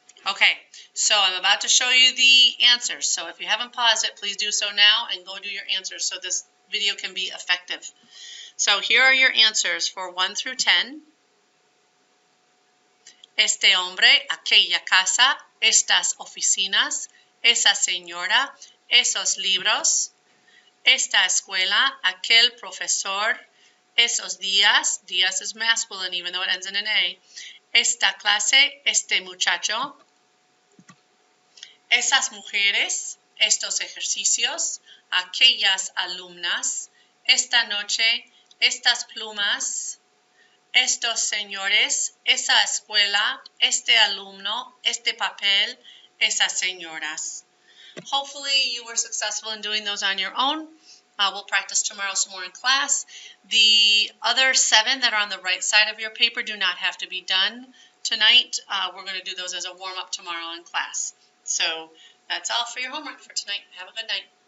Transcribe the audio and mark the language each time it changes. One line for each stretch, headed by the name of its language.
English: Okay, so I'm about to show you the answers. So if you haven't paused it, please do so now and go do your answers so this video can be effective. So here are your answers for 1 through 10.
Spanish: Este hombre, aquella casa, estas oficinas, esa señora, esos libros, esta escuela, aquel profesor, esos días, días
English: is masculine even though it ends in an A,
Spanish: esta clase, este muchacho, esas mujeres, estos ejercicios, aquellas alumnas, esta noche, estas plumas, estos señores, esa escuela, este alumno, este papel, esas señoras.
English: Hopefully you were successful in doing those on your own. We'll practice tomorrow some more in class. The other 7 that are on the right side of your paper do not have to be done tonight. We're going to do those as a warm-up tomorrow in class. So that's all for your homework for tonight. Have a good night.